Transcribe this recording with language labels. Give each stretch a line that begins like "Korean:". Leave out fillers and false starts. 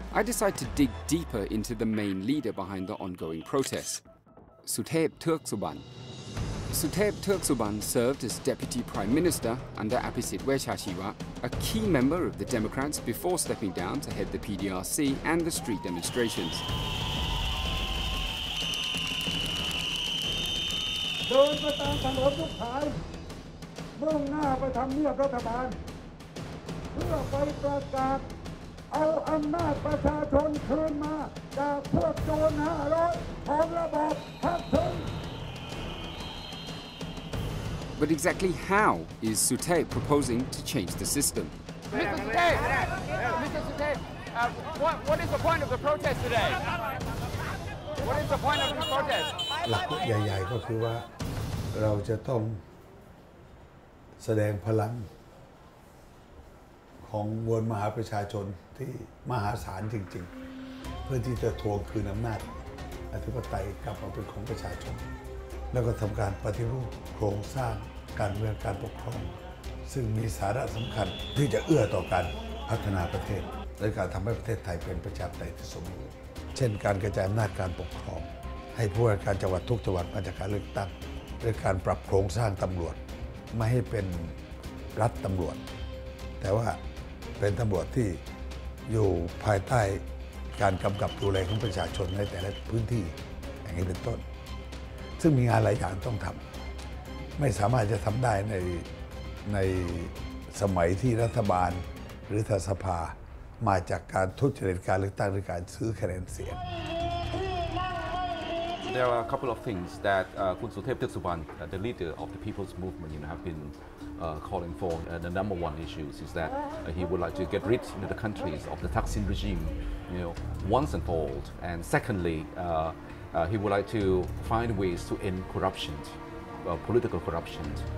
English: I decide to dig deeper into the main leader behind the ongoing protests, Suthep Thaugsuban. Suthep Thaugsuban served as Deputy Prime Minister under Apisit Wechashiwa, a key member of the Democrats before stepping down to head the PDRC and the street demonstrations.
Thai: เดินไปตามถนนทุกสายมุ่งหน้าไปทำเนียบรัฐบาลเพื่อไปประกาศเอาอำนาจประชาชนคืนมาจากพวกโจร500ของระบอบทักษิณ
English: But exactly how is Suthep proposing to change the system? Mr. Suthep, what is the point of the protest today? What is the point of this protest?
Thai: หลักใหญ่ๆก็คือว่าเราจะต้องแสดงพลังของมวลมหาประชาชนที่มหาศาลจริงๆเพื่อที่จะทวงคืนอำนาจอธิปไตยกลับมาเป็นของประชาชน แล้วก็ทำการปฏิรูปโครงสร้างการเมืองการปกครองซึ่งมีสาระสำคัญที่จะเอื้อต่อการพัฒนาประเทศและการทำให้ประเทศไทยเป็นประชาธิปไตยที่สมบูรณ์เช่นการกระจายอำนาจการปกครองให้ผู้ว่าการจังหวัดทุกจังหวัดมาจากการเลือกตั้งด้วยการปรับโครงสร้างตำรวจไม่ให้เป็น รัฐตำรวจแต่ว่าเป็นตำรวจที่อยู่ภายใต้การกำกับดูแลของประชาชนในแต่ละพื้นที่อย่างนี้เป็นต้นซึ่งมีงานหลายอย่างต้องทำไม่สามารถจะทำได้ในสมัยที่รัฐบาลหรือสภามาจากการทุจริตการเลือกตั้งหรือการซื้อคะแนนเสียง
English: There are a couple of things that Kun Suthep Thaugsuban, the leader of the People's Movement, have been calling for. The number one issue is that he would like to get rid of the countries of the Thaksin regime, once and for all. And secondly, he would like to find ways to end corruption, political corruption.